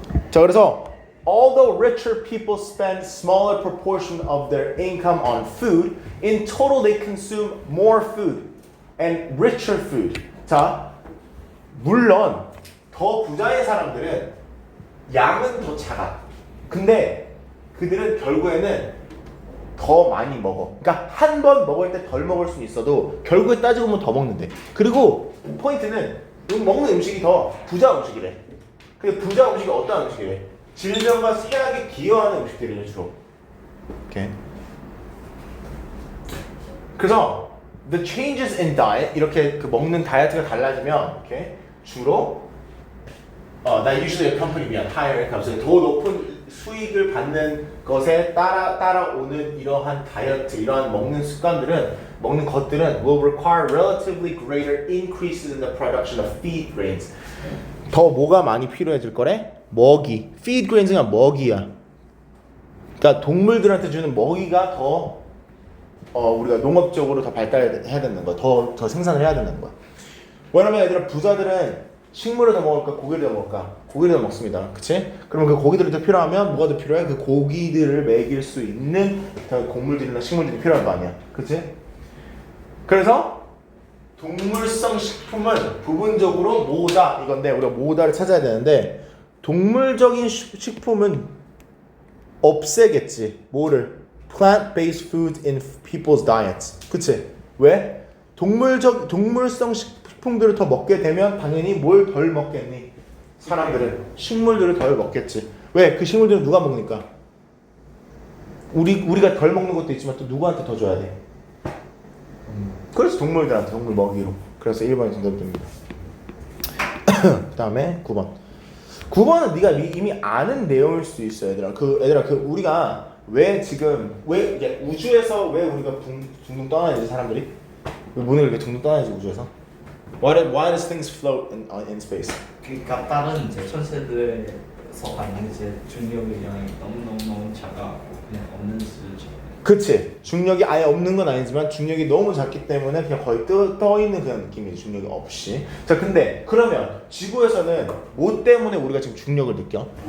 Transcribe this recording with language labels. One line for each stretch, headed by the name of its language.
Korean: 자 그래서
English: although richer people spend smaller proportion of their income on food, in total they consume more food and richer food.
Korean: 자 물론 더 부자의 사람들은 양은 더 작아. 근데 그들은 결국에는 더 많이 먹어. 그러니까 한 번 먹을 때 덜 먹을 수는 있어도 결국에 따지고 보면 더 먹는데. 그리고 포인트는 먹는 음식이 더 부자 음식이래. 근데 부자 음식이 어떤 음식이래? 질병과 쇠약에 기여하는 음식들이래 주로. 오케이. 그래서
English: the changes in diet
Korean: 이렇게 그 먹는 다이어트가 달라지면 오케이 주로
English: that usually accompany higher income.
Korean: 더 높은 수익을 받는 것에 따라오는 이러한 다이어트, 이러한 먹는 습관들은, 먹는 것들은
English: will require relatively greater increases in the production of feed grains.
Korean: 더 뭐가 많이 필요해질 거래? 먹이. feed grains가 먹이야. 그러니까 동물들한테 주는 먹이가 더 우리가 농업적으로 더 발달해야 되는 거야. 더 생산을 해야 되는 거야. 왜냐면 얘들아 부자들은 식물을 더 먹을까 고기를 더 먹을까? 고기를 더 먹습니다. 그치? 그러면 그 고기들이 더 필요하면 뭐가 더 필요해? 그 고기들을 먹일 수 있는 곡물들이나 식물들이 필요한 거 아니야. 그치? 그래서 동물성 식품은 부분적으로 모다 이건데 우리가 모다를 찾아야 되는데 동물적인 식품은 없애겠지. 뭐를?
English: Plant-based food in people's diets.
Korean: 그치? 왜? 동물성 식품들을 더 먹게 되면 당연히 뭘 덜 먹겠니? 사람들은 식물들을 덜 먹겠지. 왜? 그 식물들은 누가 먹으니까? 우리가 덜 먹는 것도 있지만 또 누구한테 더 줘야 돼? 그래서 동물들한테 동물 먹이로. 그래서 1번이 정답입니다. 그 다음에 9번. 9번은 네가 이미 아는 내용일 수 있어, 얘들아. 우리가 왜 이게 우주에서 왜 우리가 둥둥 떠나야지 사람들이? 왜 문을 이렇게 둥둥 떠나야지 우주에서?
English: Why does things float in space?
Korean: 그러니까 다른 이제 천체들에서 받는 이제 중력의 영향이 너무 작아갖고 그냥 없는 수준처럼. 그치. 중력이 아예 없는 건 아니지만 중력이 너무 작기 때문에 그냥 거의 떠 있는 그런 느낌이지. 중력이 없이. 자, 근데 그러면 지구에서는 뭐 때문에 우리가 지금 중력을 느껴?